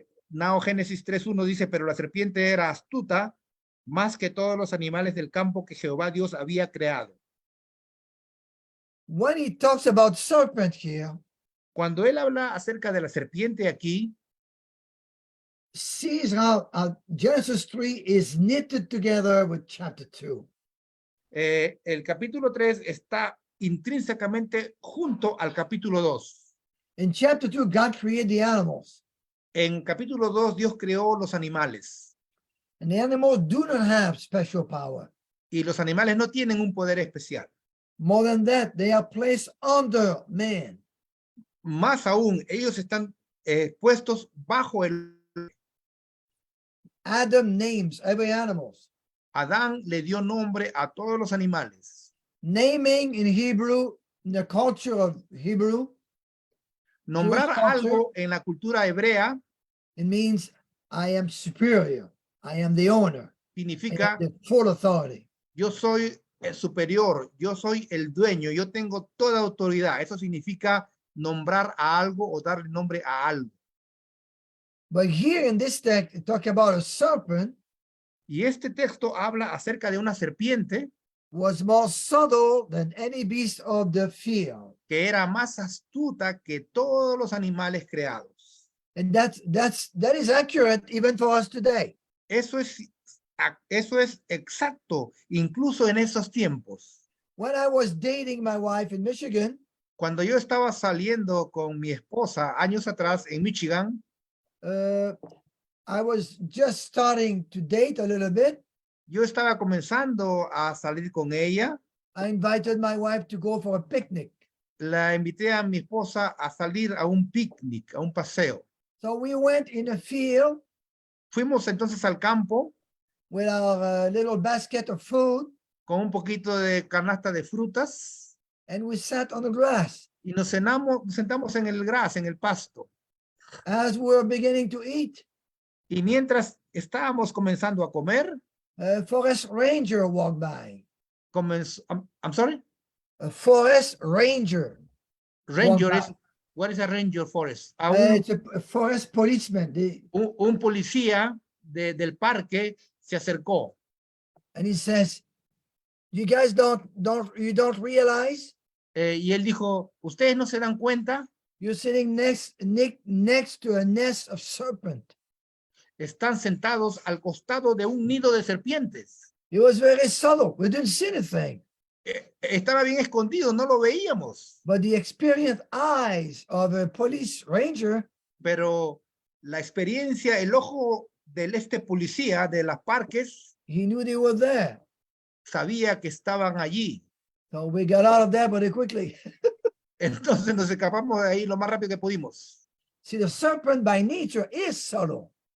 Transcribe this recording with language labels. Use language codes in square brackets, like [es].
[es] Now Génesis 3:1 dice, pero la serpiente era astuta más que todos los animales del campo que Jehová Dios había creado. [en] When he talks about serpent here, [es] Cuando él habla acerca de la serpiente aquí, [en] sees how Genesis 3 is knitted together with chapter 2. [es] el capítulo 3 está intrínsecamente junto al capítulo 2. [en] In chapter 2, God created the animals. [es] En capítulo 2 Dios creó los animales. [en] And the animals do not have special power. [es] Y los animales no tienen un poder especial. [en] More than that, they are placed under man. [es] Más aún, ellos están puestos bajo el... [en] Adam names every animal. [es] Adán le dio nombre a todos los animales. [en] Naming in Hebrew, in the culture of Hebrew, [es] Nombrar [en] Jewish culture, [es] algo en la cultura hebrea [en] it means I am superior. I am the owner. I [es] significa [en] have the full authority. [es] yo soy el superior, yo soy el dueño, yo tengo toda autoridad. Eso significa nombrar a algo o darle nombre a algo. [en] But here in this text, it talks about a serpent [es] Y este texto habla acerca de una serpiente [en] was more subtle than any beast of the field. [es] que era más astuta que todos los animales creados. [en] And that is accurate even for us today. [es] Eso es exacto, incluso en esos tiempos. [en] When I was dating my wife in Michigan, [es] Cuando yo estaba saliendo con mi esposa años atrás en Michigan, [en] I was just starting to date a little bit. [es] yo estaba comenzando a salir con ella. [en] I invited my wife to go for a picnic. [es] La invité a mi esposa a salir a un picnic, a un paseo. [en] So we went in a field [es] Fuimos entonces al campo [en] with our little basket of food, [es] con un poquito de canasta de frutas [en] and we sat on the grass. [es] y nos sentamos en el gras, en el pasto. [en] As we were beginning to eat, [es] Y mientras estábamos comenzando a comer, [en] a forest ranger walked by. I'm sorry? A forest ranger. Ranger Walked is, by. what is a ranger forest? It's a forest policeman. [es] Un policía del parque se acercó [en] And he says, you guys you don't realize [es] y él dijo, ¿ustedes no se dan cuenta? [en] you're sitting next to a nest of serpent. [es] están sentados al costado de un nido de serpientes. [en] It was very subtle. We didn't see anything. [es] Estaba bien escondido, no lo veíamos, [en] But the experienced eyes of a police ranger [es] pero la experiencia, el ojo del policía de las parques [en] he knew they were there. [es] sabía que estaban allí. [en] So we got out of there pretty quickly. [es] Entonces nos escapamos de ahí lo más rápido que pudimos. [en] See, the serpent by nature is subtle.